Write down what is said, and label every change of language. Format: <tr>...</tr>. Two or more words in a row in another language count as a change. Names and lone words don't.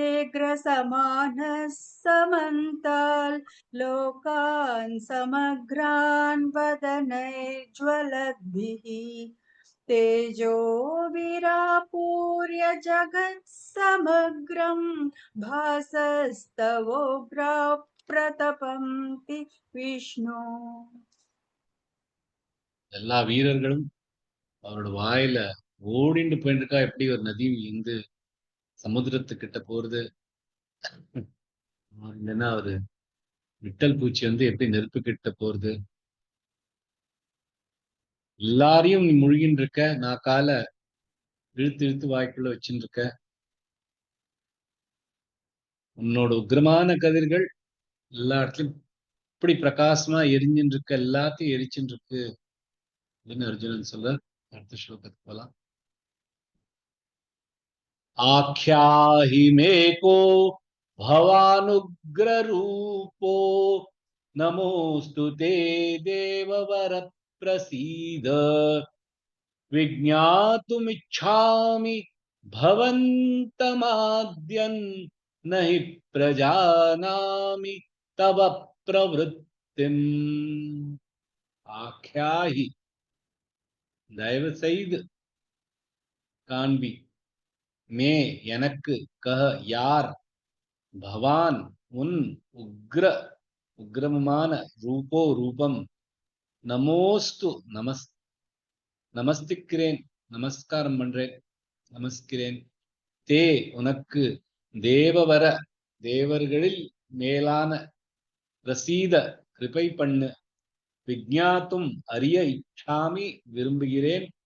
<sa>ग्रसमानः समन्ताल् लोकान् समग्रान् वदनैर्ज्वलद्भिः तेजो विरापूर्य जगत् समग्रं भासस्तवोग्रा प्रतपन्ति विष्णु</sa> <ta>எல்லா வீரர்களும் அவரோட வாயில ஓடிண்டு போயிட்டு இருக்கா. எப்படி ஒரு நதி இருந்து சமுத்திரத்துக்கிட்ட போறது, இல்லைன்னா ஒரு விட்டல் பூச்சி வந்து எப்படி நெருப்பு கிட்ட போறது. எல்லாரையும் நீ முழுகின்னு இருக்க, நான் கால இழுத்து இழுத்து வாய்க்குள்ள வச்சுட்டு இருக்க. உன்னோட உக்ரமான கதிர்கள் எல்லா இடத்துலயும் இப்படி பிரகாசமா எரிஞ்சுட்டு இருக்க, எல்லாத்தையும் எரிச்சுட்டு இருக்கு அப்படின்னு அர்ஜுனன் சொல்ற. அடுத்த ஸ்லோகத்துக்கு போலாம்.</ta> <sa>आख्याहि मे को भवानुग्ररूपो नमोऽस्तु ते देववर प्रसीद विज्ञातुमिच्छामि भवन्तमाद्यन् न हि प्रजानामि तव प्रवृत्तिम्.</sa> <ta>आख्याहि தயவு செய்து காண்பி, மே எனக்கு, கஹ யார், பவான் உன், உக்ரமான, ரூபோ ரூபம், நமோஸ்து நமஸ்திக்கிறேன், நமஸ்காரம் பண்றேன், நமஸ்கிறேன், தே உனக்கு தேவவர தேவர்களில் மேலான பிரசீத கிருபை பண்ணு விஜ்ஞாத்தும் அறிய இச்சாமி விரும்புகிறேன்</ta>